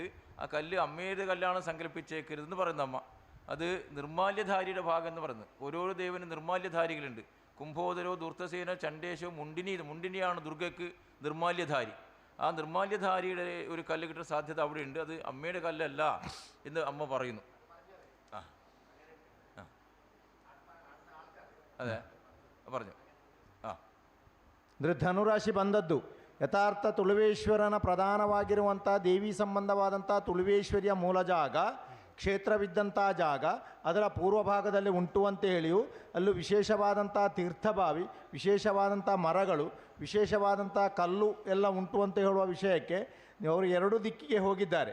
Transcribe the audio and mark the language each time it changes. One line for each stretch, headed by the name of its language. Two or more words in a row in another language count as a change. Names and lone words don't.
Malayalam: ആ കല്ല് അമ്മയുടെ കല്ലാണ് സങ്കല്പിച്ചേക്കരുതെന്ന് പറയുന്ന അമ്മ. അത് നിർമാല്യധാരിയുടെ ഭാഗം എന്ന് പറയുന്നത്. ഓരോരോ ദേവനും നിർമാല്യധാരികളുണ്ട്. കുംഭോദരോ ദൂർത്തസേനോ ചണ്ഡേശോ മുണ്ടിനിയാണ് ദുർഗയ്ക്ക് നിർമാല്യധാരി. ആ നിർമാല്യധാരിയുടെ ഒരു കല്ല് കിട്ടാൻ സാധ്യത അവിടെ ഉണ്ട്. അത് അമ്മയുടെ കല്ലല്ല എന്ന് അമ്മ പറയുന്നു. ಅದೇ പറഞ്ഞു
Kannada: ಅಂದರೆ ಧನುರಾಶಿ ಬಂದದ್ದು ಯಥಾರ್ಥ ತುಳುವೇಶ್ವರನ ಪ್ರಧಾನವಾಗಿರುವಂಥ ದೇವಿ ಸಂಬಂಧವಾದಂಥ ತುಳುವೇಶ್ವರಿಯ ಮೂಲ ಜಾಗ, ಕ್ಷೇತ್ರವಿದ್ದಂಥ ಜಾಗ ಅದರ ಪೂರ್ವ ಭಾಗದಲ್ಲಿ ಉಂಟು ಅಂತ ಹೇಳಿಯೂ ಅಲ್ಲೂ ವಿಶೇಷವಾದಂಥ ತೀರ್ಥಭಾವಿ, ವಿಶೇಷವಾದಂಥ ಮರಗಳು, ವಿಶೇಷವಾದಂಥ ಕಲ್ಲು ಎಲ್ಲ ಉಂಟು ಅಂತ ಹೇಳುವ ವಿಷಯಕ್ಕೆ ಅವರು ಎರಡು ದಿಕ್ಕಿಗೆ ಹೋಗಿದ್ದಾರೆ.